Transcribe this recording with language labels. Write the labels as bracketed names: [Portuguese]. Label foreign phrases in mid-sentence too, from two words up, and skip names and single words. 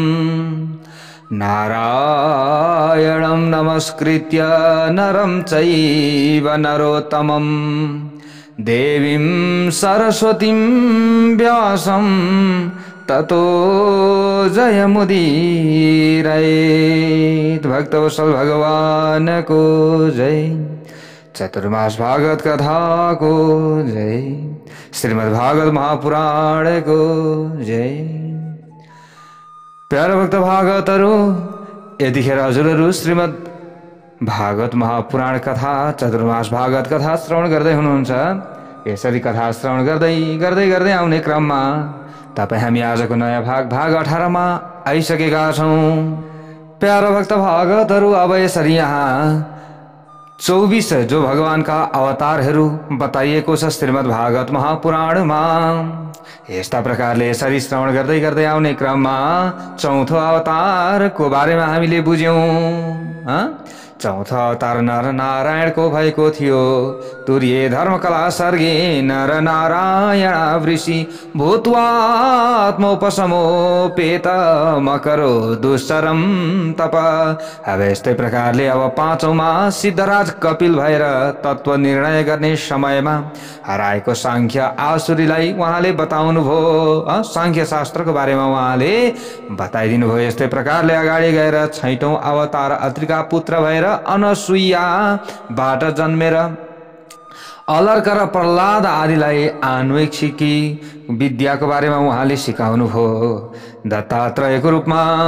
[Sanskrit] नारायणं नमस्कृत्य नरं चैव नरोत्तमं देवीं सरस्वतीं व्यासं ततो जयमुदीरयेत्। [Nepali] भक्तवत्सल भगवान को जय। चतुर्मास भागवत कथा को जय। श्रीमद् भागवत महापुराण को जय। प्यारा भक्त भागवतहरू, यतिखेर हजुरहरू श्रीमद् भागवत महापुराण कथा चतुर्मास भागवत कथा श्रवण गर्दै हुनुहुन्छ। यसरी कथा श्रवण गर्दै गर्दै गर्दै आउने क्रममा तपाईँ हामी आजको नयाँ भाग 18 मा आइसकेका छौँ। प्यारा भक्त भागवतहरू, अब यसरी यहाँ 24 जो भगवानका अवतारहरू बताइएको छ श्रीमद् भागवत महापुराणमा। यस्ता प्रकारले यसरी श्रवण गर्दै गर्दै आउने क्रममा चौथो अवतारको बारेमा हामीले बुझ्यौं। चौथो अवतार नर नारायणको भएको थियो। [Sanskrit] तुर्ये धर्मकला सर्गे नर नारायण वृषि भूत्वात्मोपशमोपेत मकरो दुश्चरम तप। [Nepali] अब यस्तै प्रकारले अब पाँचौंमा सिद्धराज कपिल भएर तत्व निर्णय गर्ने समयमा हराएको सांख्य आसुरीलाई उहाँले बताउनु भयो। सांख्य शास्त्रको बारेमा उहाँले बताइदिनु भयो। यस्तै प्रकारले अगाडि गएर छैटौं अवतार अत्रिका पुत्र भएर अनसुईयाबाट जन्मेर अलर्क र प्रहलाद आदिलाई आन्वेक्षिकी विद्याको बारेमा उहाँले सिकाउनु भयो दत्तात्रेयको रूपमा।